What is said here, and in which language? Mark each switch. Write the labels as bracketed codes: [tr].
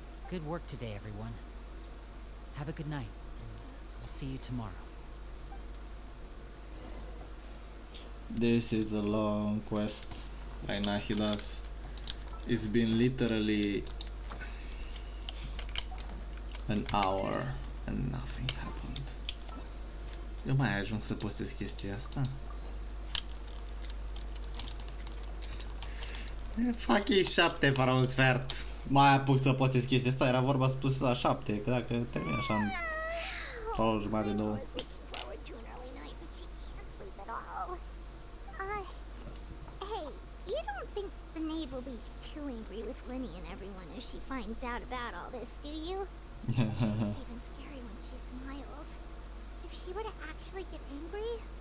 [en] Good work today, everyone. Have a good night, and I'll see you tomorrow. This is a long quest by Nahilas. It's been literally an hour and nothing happened. [ro] Eu mai ajung să postez chestia asta? Fac ei 7 fără un sfert. Mai apuc să postez chestia asta, era vorba spus la 7, că dacă termin așa... o oră jumătate, [en] I'm [ro] două. [en] always looking forward to an early night, but she can't sleep at all. Hey, you don't think the Knave will be too angry with Linny and everyone if she finds out about all this, do you? It's even scary when she smiles. If she were to actually get angry...